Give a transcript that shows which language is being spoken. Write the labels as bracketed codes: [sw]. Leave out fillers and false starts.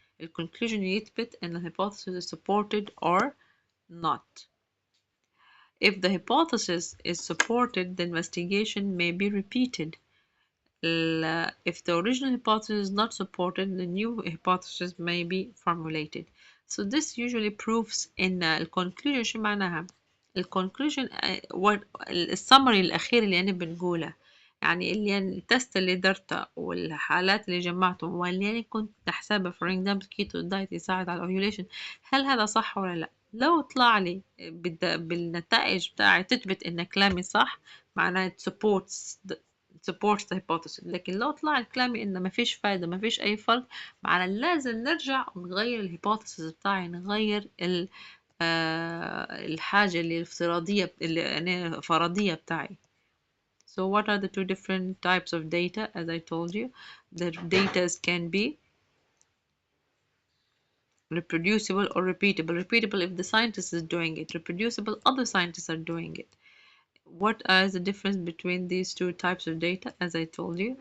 [en] A conclusion [ar] يثبت أن [en] hypothesis is supported or not. If the hypothesis is supported, the investigation may be repeated. If the original hypothesis is not supported, the new hypothesis may be formulated. So this usually proves in [ar] الconclusion شو معناها؟ الconclusion what السمري الأخير اللي أنا بنقوله يعني اللي أنا التست اللي درته والحالات اللي جمعتهم واللي أنا كنت أحسبها [en] for example keto diet [ar] يساعد على الأوفيوليشن هل هذا صح ولا لا؟ لو طلع لي بالنتائج بتاعي تثبت إن كلامي صح معناه [en] it supports supports the hypothesis. [ar] لكن لو طلع كلامي إنه ما فيش فايدة ما فيش أي فرق، معنى لازم نرجع ونغير الهيبوثيسيس بتاعي، نغير الحاجة اللي الافتراضية اللي أنا فرضية بتاعي. [en] So what are the two different types of data? As I told you, the data can be reproducible or repeatable. Repeatable if the scientist is doing it. Reproducible, other scientists are doing it. What is the difference between these two types of data? As I told you.